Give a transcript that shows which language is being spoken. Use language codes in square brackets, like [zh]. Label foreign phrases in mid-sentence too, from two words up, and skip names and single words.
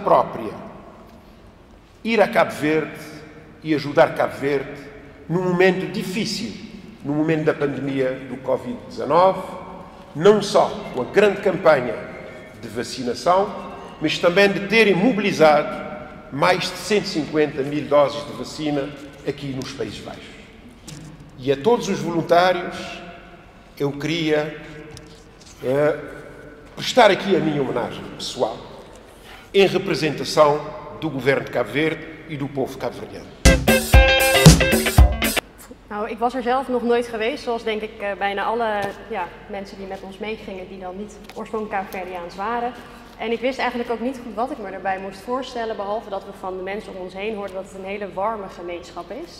[pt] própria, ir a Cabo Verde e ajudar Cabo Verde num momento difícil, no momento da pandemia do Covid-19, não só com a grande campanha de vacinação, mas também de terem mobilizado mais de 150 mil doses de vacina aqui nos Países Baixos. E a todos os voluntários eu queria prestar aqui a minha homenagem pessoal em representação do governo de Cabo Verde e do povo cabo-verdiano. [nl] Nou, ik was er zelf nog nooit geweest, zoals denk ik bijna alle mensen die met ons meegingen die dan niet oorspronkelijk Caboverdiaans waren. En ik wist eigenlijk ook niet goed wat ik me erbij moest voorstellen, behalve dat we van de mensen om ons heen hoorden dat het een hele warme gemeenschap is.